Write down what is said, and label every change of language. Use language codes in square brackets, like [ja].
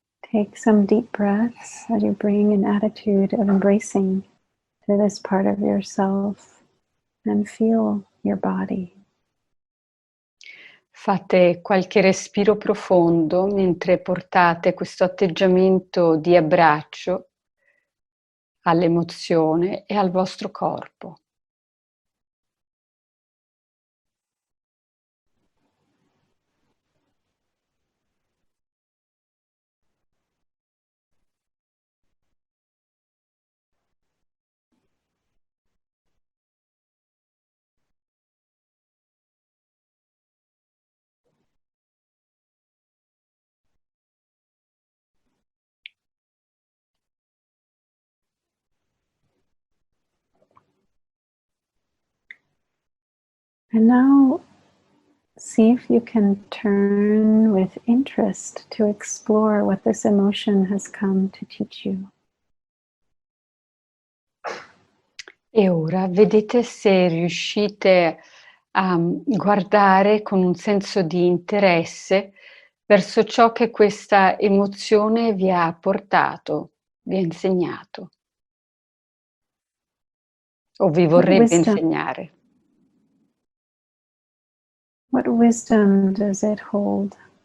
[en] Take some deep breaths as you bring an attitude of embracing to this part of yourself and feel your body. [it] Fate qualche respiro profondo mentre portate questo atteggiamento di abbraccio all'emozione e al vostro corpo. [en] And now see if you can turn with interest to explore what this emotion has come to teach you. [it] E ora vedete se riuscite a guardare con un senso di interesse verso ciò che questa emozione vi ha portato, vi ha insegnato o vi vorrebbe insegnare. [en] What wisdom does it hold?